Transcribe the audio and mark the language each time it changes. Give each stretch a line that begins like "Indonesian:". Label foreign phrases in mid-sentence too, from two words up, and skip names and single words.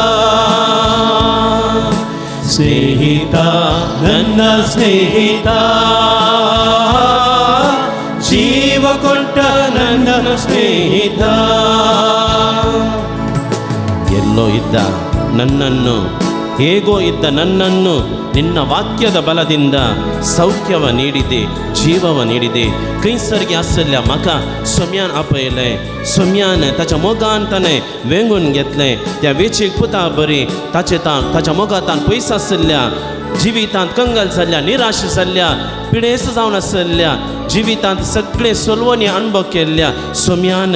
Kannada: ಸ್ನೇಹಿತ ನನ್ನ ಸ್ನೇಹಿತ, ಜೀವ ಕೊಟ್ಟ ನನ್ನ ಸ್ನೇಹಿತ. ಎಲ್ಲೋ ಇದ್ದ ನನ್ನನ್ನು, ಹೇಗೋ ಇದ್ದ ನನ್ನನ್ನು ನಿನ್ನ ವಾಕ್ಯದ ಬಲದಿಂದ सौख्यव ನೀಡಿದೆ, जीवव ನೀಡಿದೆ.
Konkani: कैसर्गी आसल्या म्हाका सोम्यान आपयलें, सोम्यान ताच्या मोगान ताणें वेंगून घेतलें. त्या वेचीक पुता बरी ताच्या मोगांतान पयस आसल्या जिवितांत कंगल जाल्ल्या, निराश जाल्ल्या पिडेस्त जावन आसल्या जिवितांत सगळे सोलवणी अणभव केल्ल्या सोम्यान